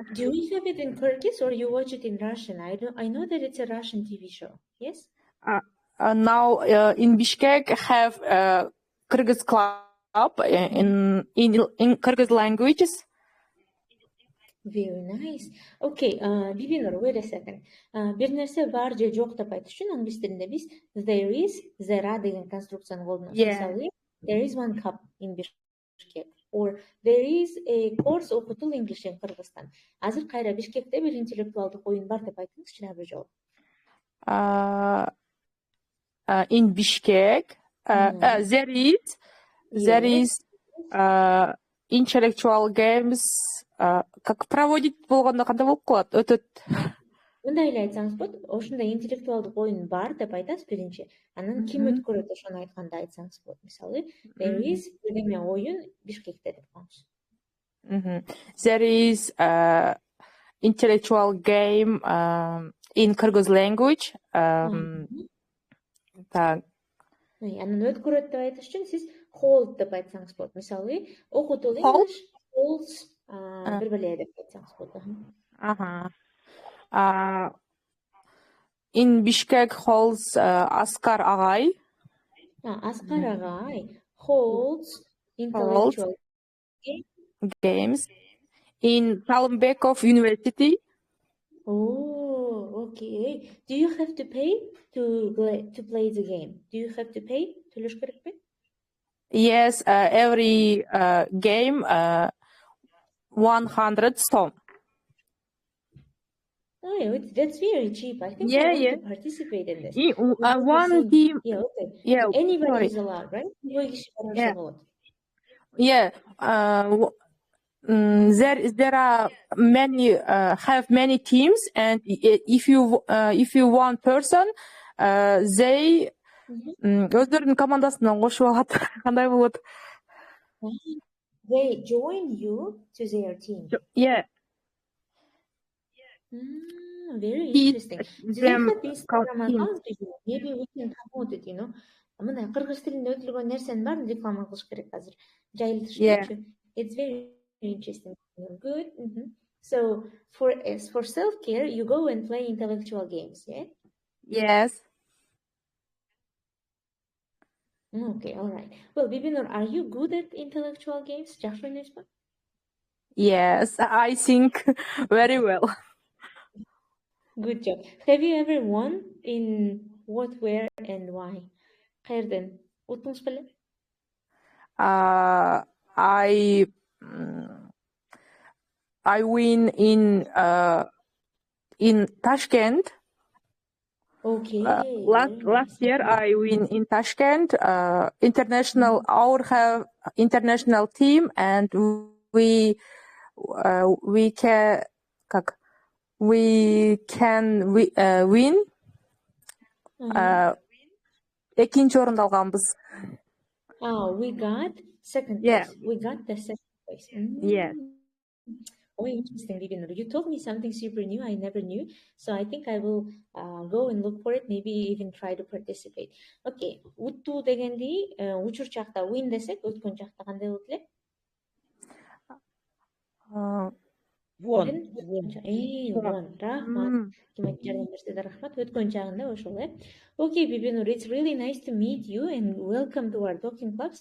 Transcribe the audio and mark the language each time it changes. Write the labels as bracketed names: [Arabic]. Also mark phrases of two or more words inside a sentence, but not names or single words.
[English] Do we have it in Kyrgyz or you watch it in Russian? I know that it's a Russian TV show. Yes. Now in Bishkek have Kyrgyz club in Kyrgyz languages. Very nice. Okay, Bibinur, wait a second. [Kyrgyz] Bir нерсе бар же жок деп айтыш үчүн англис тилинде биз [English] there is, there are [Kyrgyz] деген конструкцияны колдонобуз. Мисалы, [English] there is one cup in Bishkek or there is a course Okutool English in Kyrgyzstan. [Kyrgyz] Азыр кайра Бишкекте бир интеллектуалдык оюн бар деп айтыңызчы дагы бир жолу. [English] In Bishkek, there is intellectual games. [Russian] Как проводить [Kyrgyz] болгондо кандай болуп калат? Өтөт. Мындай эле айтсаңыз болот. Ошондой интеллектуалдык оюн бар деп айтасыз биринчи. Анан ким өткөрөт ошону айтканда айтсаңыз болот. Мисалы, [English] there is [Kyrgyz] деме оюн Бишкекте деп коңуз. [English] There is intellectual game in Kyrgyz language. [Kyrgyz] Так. Анан өткөрөт деп айтыш үчүн сиз hold деп айтсаңыз болот. Мисалы, Okutool English holds bir биле деп айтсаңыз болот. [English] In Bishkek holds Askar Agay. Askar Agay holds intellectual games in Talumbekov University. Oh, okay. Do you have to pay to play the game? Do you have to pay? [Kyrgyz] Төлөш керекпи? [English] Yes, every game 100 сом. Oh, yeah, that's very cheap. I think I want to participate in this. One team. Yeah, okay. Yeah, Anybody is allowed, right? Yeah. There are many have many teams, and if you one person, they [Kyrgyz] өздөрүнүн командасынан кошуп алат. Кандай болот? [English] They join you to their team. Yeah. Very interesting. Do you have this program account? Maybe we can promote it, you know. [Kyrgyz] Мына кыргыз тилинде өтүлгөн нерсенин баарын реклама кылыш керек азыр. Жайылтыш керекчи. [English] It's very interesting. Good. So for self-care, you go and play intellectual games, yeah? Yes. Okay, all right. Well, Bibinur, are you good at intellectual games? [Kyrgyz] Жакшы ойнойсузбу? [English] Yes, I think very well. Good job. Have you ever won in what, where, and why? [Kyrgyz] Каерден? Уттуңуз беле? [English] I win in Tashkent. Okay. Last year I win in Tashkent. Our have international team, and we can win. [Kyrgyz] Экинчи орунду алганбыз. [English] We got second place. Yeah. We got the second place. Yeah. Oh, interesting, Bibinur. You told me something super new I never knew. So I think I will go and look for it, maybe even try to participate. Okay. [Kyrgyz] Уттуу дегенди учур чакта win десек, өткөн чакта кандай болот эле? [English] Won. [Kyrgyz] Рахмат. Жардам берсеңиз рахмат. Өткөн чагында ошол, э? [English] Okay, Bibinur, it's really nice to meet you and welcome to our talking clubs.